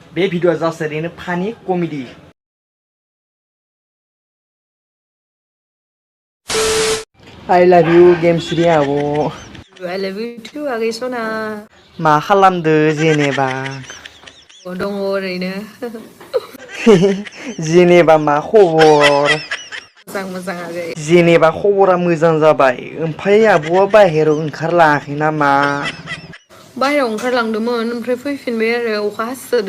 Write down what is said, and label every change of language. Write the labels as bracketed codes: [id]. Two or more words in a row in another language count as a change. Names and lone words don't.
[brx] बे भिडिअआ जास्ट ओरैनो फानि कमेडि [en] I love you [brx] गेमस्रि आब' [en] I love you too [brx] आगै सना मा खालामदो जेनेबा दङ ओरैनो जेनेबा मा खबर मोजां आगै जेनेबा खबरा मोजां जाबाय ओमफ्राय आब'आ बाहेराव ओंखारलाङाखै नामा बाहेराव ओंखारलांदोंमोन ओमफ्राय फैफिनबाय आरो अखा हासोदो